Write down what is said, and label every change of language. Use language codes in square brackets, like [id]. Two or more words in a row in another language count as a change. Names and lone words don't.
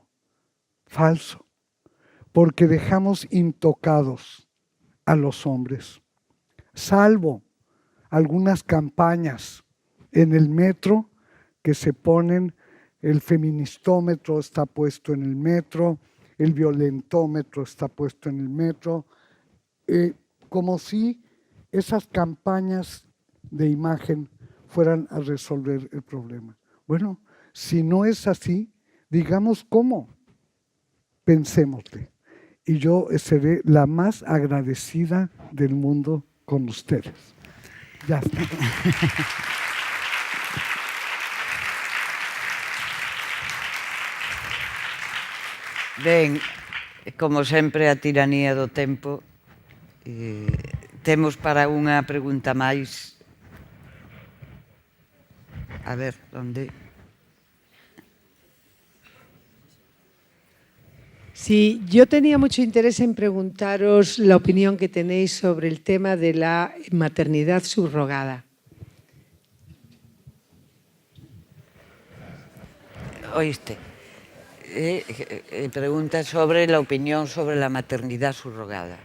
[es] Falso, porque dejamos intocados a los hombres, salvo algunas campañas en el metro que se ponen, el feministómetro está puesto en el metro, el violentómetro está puesto en el metro, como si esas campañas de imagen fueran a resolver el problema. Bueno, si no es así, digamos cómo, pensémosle. Y yo seré la más agradecida del mundo con ustedes. Ya está. [gl] Ben, como sempre, a tiranía do tempo. Temos para unha pregunta máis. A ver, onde? [es] Sí, yo tenía mucho interés en preguntaros la opinión que tenéis sobre el tema de la maternidad subrogada. Oíste. Pregunta sobre la opinión sobre la maternidad subrogada.